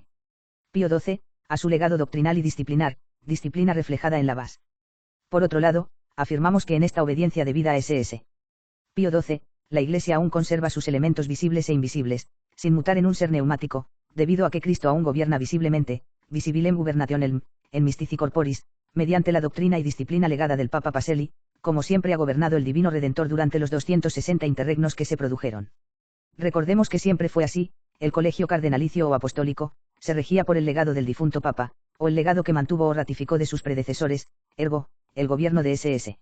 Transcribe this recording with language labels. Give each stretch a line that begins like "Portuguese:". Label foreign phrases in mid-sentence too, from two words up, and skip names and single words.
Spanish: Pío XII, a su legado doctrinal y disciplinar, disciplina reflejada en la VAS. Por otro lado, afirmamos que en esta obediencia debida a S.S. Pío XII, la Iglesia aún conserva sus elementos visibles e invisibles, sin mutar en un ser neumático, debido a que Cristo aún gobierna visiblemente,
Latin: visibilem gubernationem, en mystici corporis,
Spanish: mediante la doctrina y disciplina legada del Papa Pacelli, como siempre ha gobernado el Divino Redentor durante los 260 interregnos que se produjeron. Recordemos que siempre fue así, el colegio cardenalicio o apostólico, se regía por el legado del difunto Papa, o el legado que mantuvo o ratificó de sus predecesores, ergo, el gobierno de S.S.